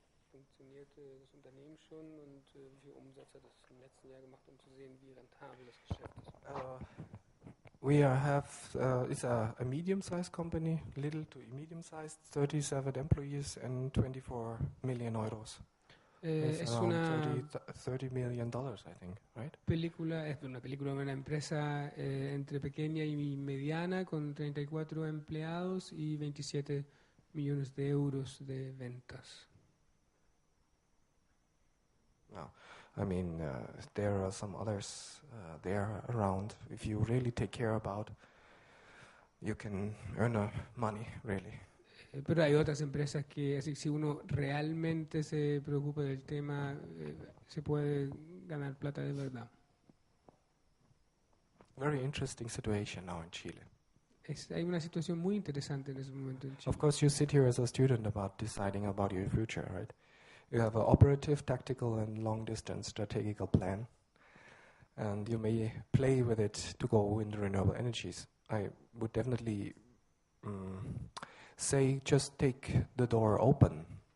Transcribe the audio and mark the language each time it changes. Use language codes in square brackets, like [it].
[de] Funktioniert das Unternehmen schon und wie viel Umsatz hat es im letzten Jahr gemacht, um zu sehen, wie rentabel das Geschäft ist? [en] We have it's a medium-sized company, little to medium-sized, 37 employees and 24 million euros. It's [es] Es [en] around [es] una [en] 30 million dollars, I think, right? [es] una película de una empresa entre pequeña y mediana con 34 empleados y 27 millones de euros de ventas. [en] No, I mean there are some others there around. If you really take care about, you can earn money really. [es] Pero hay otras empresas que, así, si uno realmente se preocupa del tema, se puede ganar plata de verdad. [en] Very interesting situation now in Chile. [es] Hay una situación muy interesante en ese momento en Chile. [en] Of course, you sit here as a student about deciding about your future, right? You have an operative, tactical, and long-distance strategical plan, and you may play with it to go into renewable energies. I would definitely say just take the door open.